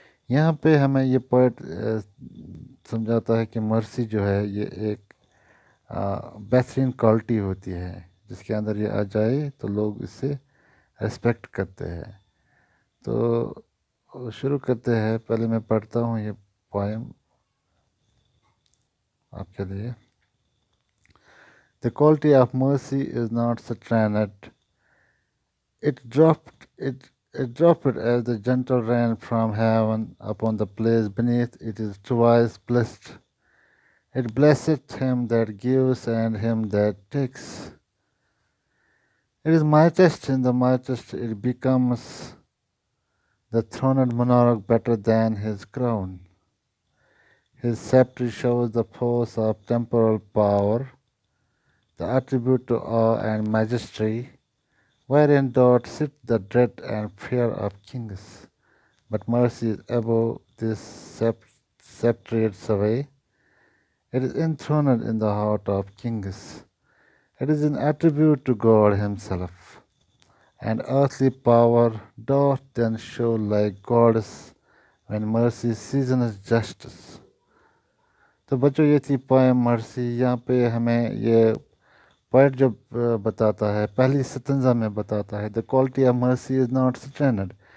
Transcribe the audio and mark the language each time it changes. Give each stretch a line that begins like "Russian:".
Urdu: یہاں پہ ہمیں یہ پوئٹ سمجھاتا ہے کہ مرسی جو ہے یہ ایک بہترین کوالٹی ہوتی ہے، جس کے اندر یہ آ جائے تو لوگ اس سے ریسپیکٹ کرتے ہیں. تو شروع کرتے ہیں. پہلے میں پڑھتا ہوں یہ پوئم آپ کے لیے.
English: The quality of mercy is not stranded. It dropped as the gentle rain from heaven upon the place beneath it is twice blessed. It blesseth him that gives and him that takes. It is mightiest in the mightiest, it becomes the throned monarch better than his crown. His sceptre shows the force of temporal power, the attribute to awe and majesty, wherein doth sit the dread and fear of kings. But mercy is above this sceptre's sway. It is enthroned in the heart of kings. It is an attribute to God himself, and earthly power doth then show like goddess when mercy seasons justice.
Urdu: تو بچوں یہ تھی poem مرسی. یہاں پہ ہمیں یہ poet جو بتاتا ہے پہلی ستنزا میں بتاتا ہے
English: the quality of mercy is not stranded.